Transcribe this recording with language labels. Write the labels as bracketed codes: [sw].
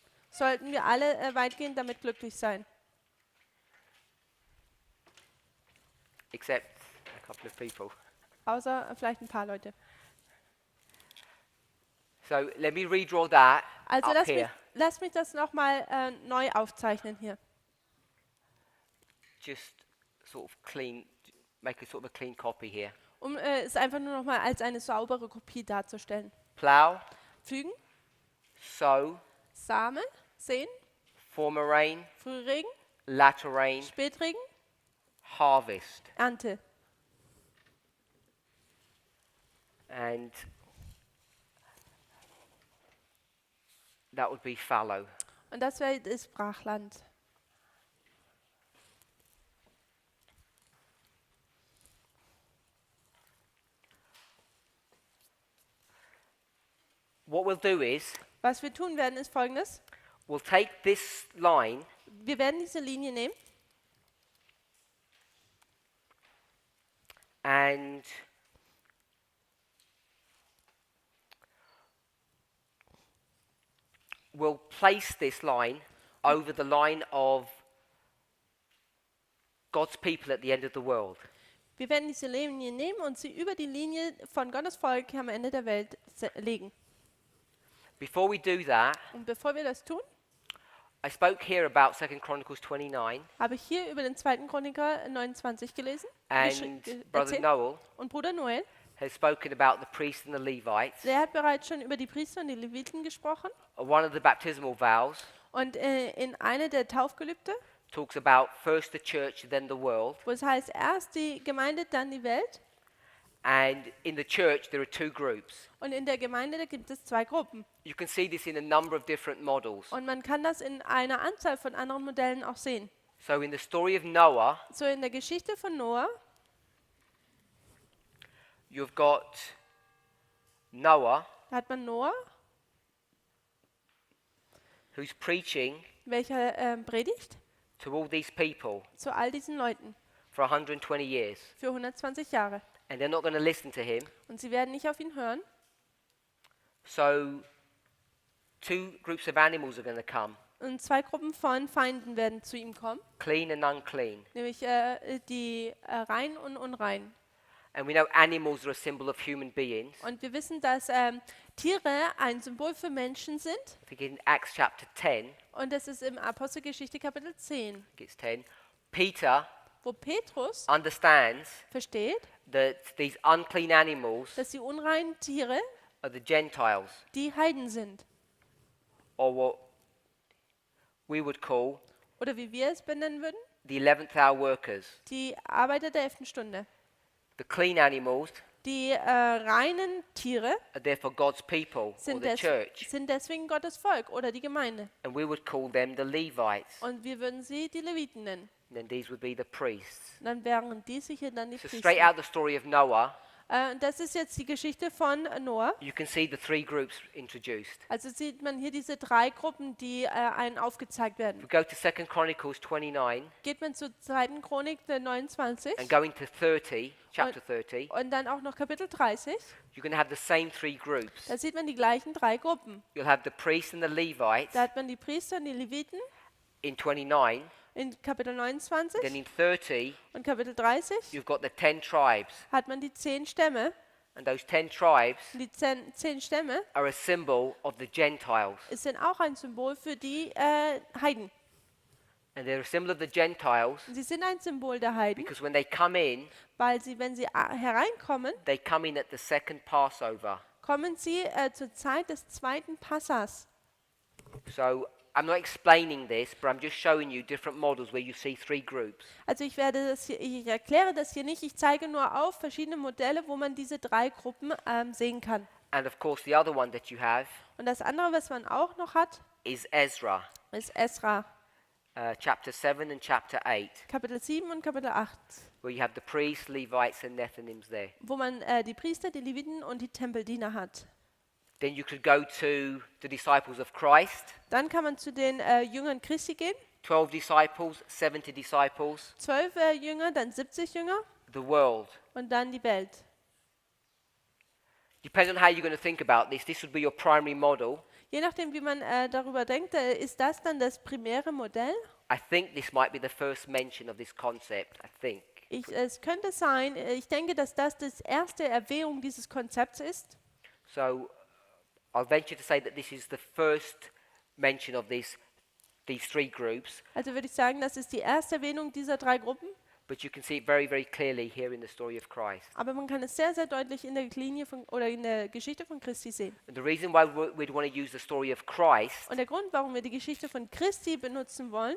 [de] sollten wir alle weitgehend damit glücklich sein. [en] Except a couple of people. [de] Außer vielleicht ein paar Leute. [en] So let me redraw that [de] Also [en] up here. [de] lass mich das nochmal neu aufzeichnen hier. [en] Just sort of clean, make a sort of a clean copy here. [de] Um es einfach nur nochmal als eine saubere Kopie darzustellen. [en] Plow, [de] Pflügen, [en] sow, [de] Samen, Säen, [en] former rain, [de] Frühregen, [en] latter rain, [de] Spätregen, [en] harvest. [de] Ernte. [en] And that would be fallow. [de] Und das wäre das Brachland. [en] What we'll do is, [de] Was wir tun werden, ist Folgendes. [en] we'll take this line [de] Wir werden diese Linie nehmen [en] and we'll place this line over the line of God's people at the end of the world. [de] Wir werden diese Linie nehmen und sie über die Linie von Gottes Volk am Ende der Welt legen. [en] Before we do that, [de] Und bevor wir das tun, [en] I spoke here about 2 Chronicles 29 [de] habe ich hier über den 2. Chroniker 29 gelesen. [en] and Brother [de] erzählt. [en] Noel [de] Und Bruder Noel, [en] has spoken about the priests and the Levites. [de] der hat bereits schon über die Priester und die Leviten gesprochen. [en] One of the baptismal vows [de] Und in einer der Taufgelübde, [en] talks about first the church, then the world. [de] wo es heißt, erst die Gemeinde, dann die Welt. [en] And in the church, there are two groups. [de] Und in der Gemeinde, da gibt es 2 Gruppen. [en] You can see this in a number of different models. [de] Und man kann das in einer Anzahl von anderen Modellen auch sehen. [en] So in the story of Noah, [de] So in der Geschichte von Noah, [en] you've got Noah, [de] da hat man Noah, [en] who's preaching [de] welcher predigt [en] to all these people [de] zu all diesen Leuten [en] for 120 years. [de] für 120 Jahre. [en] And they're not going to listen to him. [de] Und sie werden nicht auf ihn hören. [en] So two groups of animals are going to come, [de] Und 2 Gruppen von Feinden werden zu ihm kommen, [en] clean and unclean. [de] nämlich die rein und unrein. [en] And we know animals are a symbol of human beings. [de] Und wir wissen, dass Tiere ein Symbol für Menschen sind. [en] I think in Acts chapter 10, [de] Und das ist im Apostelgeschichte Kapitel 10, [en] I think it's 10, Peter [de] wo Petrus [en] understands [de] versteht, [en] that these unclean animals [de] dass die unreinen Tiere [en] are the Gentiles, [de] die Heiden sind. [en] or what we would call [de] Oder wie wir es benennen würden, [en] the 11th hour workers. [de] die Arbeiter der 11. Stunde. [en] The clean animals [de] Die reinen Tiere [en] are therefore God's people, or [de] sind, [en] the church, [de] sind deswegen Gottes Volk oder die Gemeinde. [en] and we would call them the Levites. [de] Und wir würden sie die Leviten nennen. [en] And then these would be the priests. [de] Und dann wären diese hier dann die [en] So straight [de] Priester. [en] out the story of Noah, [de] Das ist jetzt die Geschichte von Noah. [en] you can see the three groups introduced. [de] Also sieht man hier diese drei Gruppen, die einen aufgezeigt [en] If we [de] werden. [en] go to 2 Chronicles 29 [de] Geht man zur 2. Chronik 29 [en] and going to 30, chapter 30, [de] und dann auch noch Kapitel 30, [en] you're going to have the same three groups. [de] da sieht man die gleichen drei Gruppen. [en] You'll have the priests and the Levites [de] Da hat man die Priester und die Leviten [en] in 29, [de] in Kapitel 29 [en] then in 30 [de] und Kapitel 30 [en] you've got the 10 tribes, [de] hat man die 10 Stämme. [en] and those 10 tribes [de] Und die 10 Stämme [en] are a symbol of the Gentiles, [de] sind auch ein Symbol für die Heiden. [en] and they're a symbol of the Gentiles [de] Und sie sind ein Symbol der Heiden, [en] because when they come in, [de] weil sie, wenn sie hereinkommen, [en] they come in at the second Passover. [de] kommen sie zur Zeit des zweiten Passas. [en] So I'm not explaining this, but I'm just showing you different models where you see three groups. [de] Also ich erkläre das hier nicht, ich zeige nur auf verschiedene Modelle, wo man diese drei Gruppen sehen kann. [en] And of course, the other one that you have [de] Und das andere, was man auch noch hat, [en] is Ezra, [de] ist Esra, [en] chapter 7 and chapter 8, [de] Kapitel 7 und Kapitel 8, [en] where you have the priests, Levites, and Nethinims there. [de] wo man die Priester, die Leviten und die Tempeldiener hat. [en] Then you could go to the disciples of Christ, [de] Dann kann man zu den Jüngern Christi gehen, [en] 12 disciples, 70 disciples, [de] 12 Jünger, dann 70 Jünger [en] the world. [de] und dann die Welt. [en] Depending on how you're going to think about this would be your primary model. [de] Je nachdem, wie man darüber denkt, ist das dann das primäre Modell. [en] I think this might be the first mention of this concept, I think. [de] Es könnte sein, ich denke, dass das die erste Erwähnung dieses Konzepts ist. [en] So I'll venture to say that this is the first mention of these three groups, [de] Also würde ich sagen, das ist die erste Erwähnung dieser drei Gruppen. [en] but you can see it very, very clearly here in the story of Christ. [de] Aber man kann es sehr, sehr deutlich in der Linie oder in der Geschichte von Christi sehen. [en] And the reason why we'd want to use the story of Christ [de] Und der Grund, warum wir die Geschichte von Christi benutzen wollen,